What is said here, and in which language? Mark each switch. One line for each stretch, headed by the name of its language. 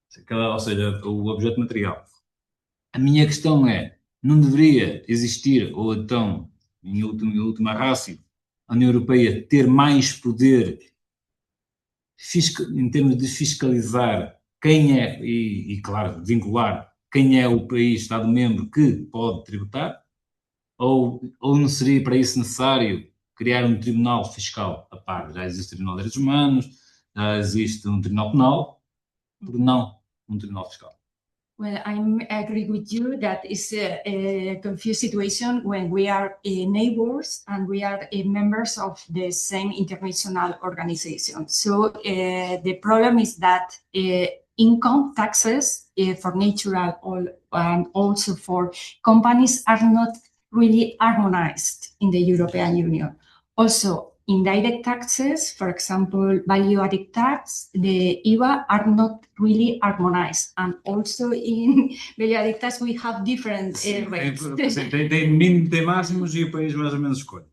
Portuguese: Ou seja, o objeto material. A minha questão é, não deveria existir, ou então, em última ratio, a União Europeia ter mais poder em termos de fiscalizar quem é, e claro, vincular quem é o país, Estado-membro que pode tributar, ou não seria para isso necessário criar um tribunal fiscal a par? Já existe o Tribunal de Direitos Humanos, já existe um Tribunal Penal, por não um Tribunal Fiscal?
English: Well, I agree with you that it's a confused situation when we are neighbors and we are members of the same international organization. So the problem is that income taxes for natural and also for companies are not really harmonized in the European Union. Also, indirect taxes, for example, value-added tax, the IVA are not really harmonized. And also in value-added tax, we have different rates.
Portuguese: Tem mínimo, tem máximos e o país mais ou menos escolhe.